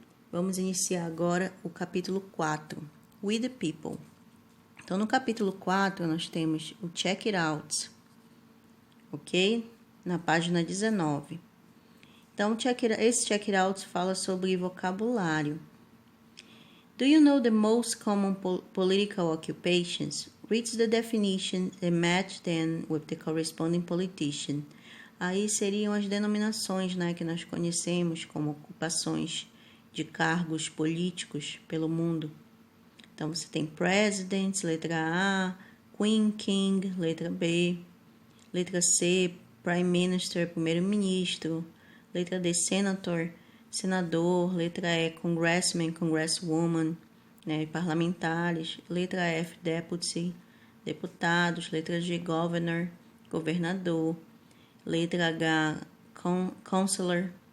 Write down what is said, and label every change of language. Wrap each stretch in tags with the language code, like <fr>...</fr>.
<pt>Vamos iniciar agora o capítulo 4, We the People. Então, no capítulo 4, nós temos o Check It Out, ok? Na página 19. Então, esse Check It Out fala sobre vocabulário.</pt> <en>Do you know the most common political occupations? Read the definition and match them with the corresponding politician.</en> <pt>Aí seriam as denominações, né, que nós conhecemos como ocupações de cargos políticos pelo mundo. Então, você tem president, letra A, queen, king, letra B, letra C, prime minister, primeiro-ministro, letra D, senator, senador, letra E, congressman, congresswoman, né, parlamentares, letra F, deputy, deputados, letra G, governor, governador, letra H, counselor,</pt>